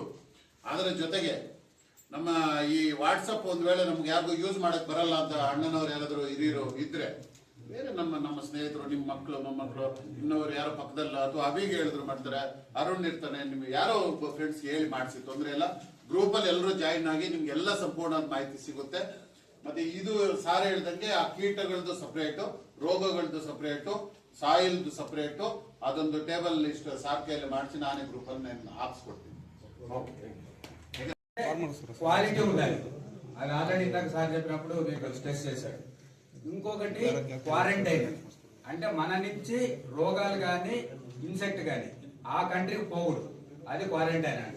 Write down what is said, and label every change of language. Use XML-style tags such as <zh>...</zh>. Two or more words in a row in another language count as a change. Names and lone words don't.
<kn>ಅದರ ಜೊತೆಗೆ ನಮ್ಮ ಈ ವಾಟ್ಸಪ್ ಒಂದ್ ವೇಳೆ ನಮ್ಗೆ ಯಾರಿಗೂ ಯೂಸ್ ಮಾಡಕ್ ಬರಲ್ಲ ಅಂತ ಅಣ್ಣನವ್ರು ಯಾರಾದ್ರು ಹಿರಿಯರು ಇದ್ರೆ ಬೇರೆ ನಮ್ಮ ಸ್ನೇಹಿತರು, ನಿಮ್ಮ ಮಕ್ಕಳು ಮೊಮ್ಮಕ್ಕಳು ಇನ್ನೊರು ಯಾರೋ ಪಕ್ಕದಲ್ಲ ಅಥವಾ ಅವಿಗೆ ಹೇಳಿದ್ರು ಮಾಡ್ತಾರೆ, ಅರುಣ್ ಇರ್ತಾನೆ, ನಿಮ್ಗೆ ಯಾರೋ ಒಬ್ಬ ಫ್ರೆಂಡ್ಸ್ ಹೇಳಿ ಮಾಡಿಸಿ ತೊಂದರೆ ಇಲ್ಲ. ಗ್ರೂಪ್ ಅಲ್ಲಿ ಎಲ್ಲರೂ ಜಾಯಿನ್ ಆಗಿ ನಿಮ್ಗೆ ಎಲ್ಲ ಸಂಪೂರ್ಣ ಮಾಹಿತಿ ಸಿಗುತ್ತೆ. ಮತ್ತೆ ಇದು ಸಾರ ಹೇಳ್ದಂಗೆ ಆ ಕೀಟಗಳದ್ದು ಸಪರೇಟು, ರೋಗಗಳದ್ದು ಸಪರೇಟು, ಸಾಯಿಲ್ದು ಸಪರೇಟು, ಅದೊಂದು</kn> <en>table list</en> <kn>ಸಾರ್ಕೆಯಲ್ಲಿ ಮಾಡಿಸಿ ನಾನೇ ಗ್ರೂಪ್ ಅಲ್ಲಿ ಹಾಕ್ಸ್ಕೊಡ್ತೀನಿ.</kn> <te>క్వాలిటీ ఉండాలి. అది ఆల్రెడీ ఇందాక సార్ చెప్పినప్పుడు మీకు స్ట్రెస్ చేశాడు. ఇంకొకటి క్వారంటైన్, అంటే మన నుంచి రోగాలు కానీ ఇన్సెక్ట్ కానీ ఆ కంట్రీకి పోకూడదు, అది క్వారంటైన్ అంటాం.</te>